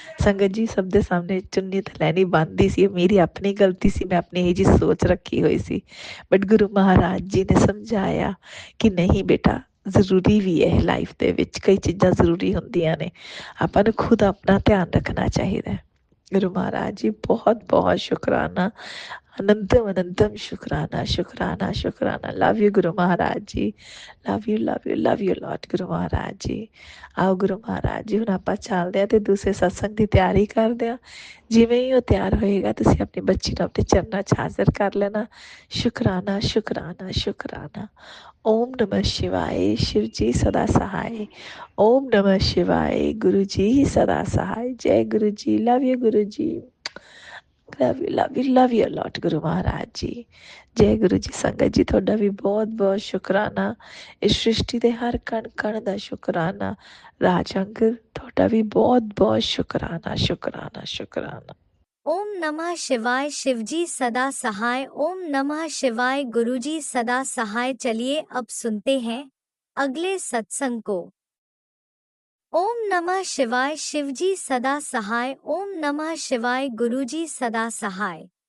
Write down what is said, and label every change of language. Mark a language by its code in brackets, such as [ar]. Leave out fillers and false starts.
[pa] ਸੰਗਤ ਜੀ ਸਭ ਦੇ ਸਾਹਮਣੇ ਚੁੰਨੀ ਤਾਂ ਲੈਣੀ ਬਣਦੀ ਸੀ, ਮੇਰੀ ਆਪਣੀ ਗਲਤੀ ਸੀ, ਮੈਂ ਆਪਣੀ ਇਹ ਜਿਹੀ ਸੋਚ ਰੱਖੀ ਹੋਈ ਸੀ। ਬਟ ਗੁਰੂ ਮਹਾਰਾਜ ਜੀ ਨੇ ਸਮਝਾਇਆ ਕਿ ਨਹੀਂ ਬੇਟਾ, ਜ਼ਰੂਰੀ ਵੀ ਹੈ ਲਾਈਫ ਦੇ ਵਿੱਚ, ਕਈ ਚੀਜ਼ਾਂ ਜ਼ਰੂਰੀ ਹੁੰਦੀਆਂ ਨੇ। ਆਪਾਂ ਨੂੰ ਖੁਦ ਆਪਣਾ ਧਿਆਨ ਰੱਖਣਾ ਚਾਹੀਦਾ ਹੈ। [hi] गुरु महाराज जी बहुत बहुत शुक्राना, अनंतम अनंतम शुक्राना शुक्राना शुक्राना। [en] Love you Guru Maharaj ji, love you love you love you lot Guru Maharaj ji. [pa] ਆਓ ਗੁਰੂ ਮਹਾਰਾਜ ਜੀ, ਹੁਣ ਆਪਾਂ ਚੱਲਦੇ ਆ ਤੇ ਦੂਸਰੇ ਸਤਸੰਗ ਦੀ ਤਿਆਰੀ ਕਰਦੇ ਆ। ਜਿਵੇਂ ਹੀ ਉਹ ਤਿਆਰ ਹੋਏਗਾ ਤੁਸੀਂ ਆਪਣੀ ਬੱਚੀ ਨੂੰ ਆਪਣੇ ਚਰਨਾਂ 'ਚ ਹਾਜ਼ਰ ਕਰ ਲੈਣਾ। ਸ਼ੁਕਰਾਨਾ ਸ਼ੁਕਰਾਨਾ ਸ਼ੁਕਰਾਨਾ। [hi] ओम नमः शिवाय, शिव जी सदा सहाय। ओम नमः शिवाय, गुरु जी सदा सहाय। जय गुरु जी, love you Guru ji, love you lot Guru Maharaj जी। जय गुरु जी। [pa] संगत जी ਤੁਹਾਡਾ ਵੀ ਬਹੁਤ ਬਹੁਤ ਸ਼ੁਕਰਾਨਾ, ਇਸ ਸ੍ਰਿਸ਼ਟੀ ਦੇ ਹਰ ਕਣ ਕਣ ਦਾ ਸ਼ੁਕਰਾਨਾ। ਰਾਜੰਗ ਤੁਹਾਡਾ ਵੀ ਬਹੁਤ ਬਹੁਤ ਸ਼ੁਕਰਾਨਾ ਸ਼ੁਕਰਾਨਾ ਸ਼ੁਕਰਾਨਾ। [hi] ओम नमः शिवाय, शिवजी सदा सहाय। ओम नमः शिवाय, गुरुजी सदा सहाय। चलिए अब सुनते हैं अगले सत्संग को। ओम नमः शिवाय, शिवजी सदा सहाय। ओम नमः शिवाय, गुरुजी सदा सहाय।